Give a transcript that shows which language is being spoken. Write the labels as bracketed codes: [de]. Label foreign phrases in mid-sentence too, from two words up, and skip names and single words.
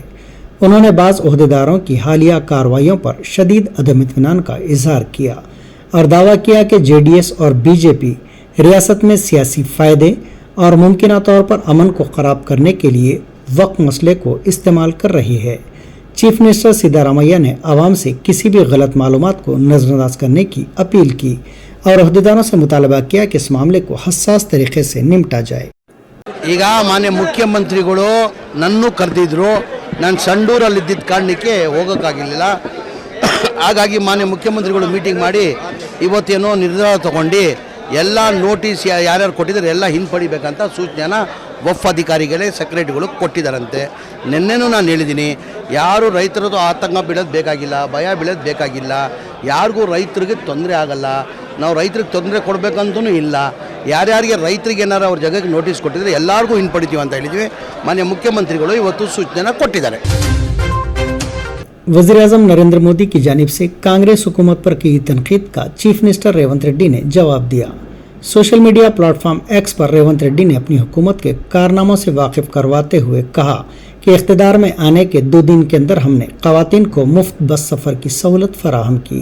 [ur] انہوں نے بعض عہدیداروں کی حالیہ کارروائیوں پر شدید عدم اطمینان کا اظہار کیا اور دعویٰ کیا کہ JDS اور BJP ریاست میں سیاسی فائدے اور ممکنہ طور پر امن کو خراب کرنے کے لیے وقف مسئلے کو استعمال کر رہی ہے. [en] Chief Minister [ur] سدارامیا نے عوام سے کسی بھی غلط معلومات کو نظرانداز کرنے کی اپیل کی اور عہدیداروں سے مطالبہ کیا کہ اس معاملے کو حساس طریقے سے نمٹا جائے. [kn] ಈಗ ಮಾನ್ಯ ಮುಖ್ಯಮಂತ್ರಿಗಳು ನನ್ನೂ ಕರೆದಿದ್ರು, ನಾನು ಸಂಡೂರಲ್ಲಿದ್ದ ಕಾರಣಕ್ಕೆ ಹೋಗೋಕ್ಕಾಗಿರಲಿಲ್ಲ। ಹಾಗಾಗಿ ಮಾನ್ಯ ಮುಖ್ಯಮಂತ್ರಿಗಳು ಮೀಟಿಂಗ್ ಮಾಡಿ ಇವತ್ತೇನೋ ನಿರ್ಧಾರ ತಗೊಂಡು ಎಲ್ಲ ನೋಟಿಸ್ ಯಾರ್ಯಾರು ಕೊಟ್ಟಿದ್ದಾರೆ ಎಲ್ಲ ಹಿಂಪಡಿಬೇಕಂತ ಸೂಚನೆನ ವಫ್ ಅಧಿಕಾರಿಗಳೇ ಸೆಕ್ರೆಟರಿಗಳು ಕೊಟ್ಟಿದ್ದಾರಂತೆ। ನಿನ್ನೆನೂ ನಾನು ಹೇಳಿದ್ದೀನಿ, ಯಾರು ರೈತರದು ಆತಂಕ ಬೀಳೋದು ಬೇಕಾಗಿಲ್ಲ, ಭಯ ಬೀಳೋದು ಬೇಕಾಗಿಲ್ಲ, ಯಾರಿಗೂ ರೈತರಿಗೆ ತೊಂದರೆ ಆಗಲ್ಲ, ನಾವು ರೈತರಿಗೆ ತೊಂದರೆ ಕೊಡಬೇಕಂತೂ ಇಲ್ಲ। ಯಾರ್ಯಾರಿಗೆ ರೈತರಿಗೆ ಏನಾರು ಅವ್ರ ಜಾಗಕ್ಕೆ ನೋಟಿಸ್ ಕೊಟ್ಟಿದ್ರೆ ಎಲ್ಲರಿಗೂ ಹಿಂಪಡಿತೀವಿ ಅಂತ ಹೇಳಿದ್ವಿ। ಮಾನ್ಯ ಮುಖ್ಯಮಂತ್ರಿಗಳು ಇವತ್ತು ಸೂಚನೆನ ಕೊಟ್ಟಿದ್ದಾರೆ। [ur] وزیر اعظم نریندر مودی کی جانب سے کانگریس حکومت پر کی تنقید کا [en] Chief Minister [ur] ریونت ریڈی نے جواب دیا. [en] social media platform [ur] X پر ریونت ریڈی نے اپنی حکومت کے کارناموں سے واقف کرواتے ہوئے کہا کہ اقتدار میں آنے کے 2 دن کے اندر ہم نے خواتین کو مفت بس سفر کی سہولت فراہم کی.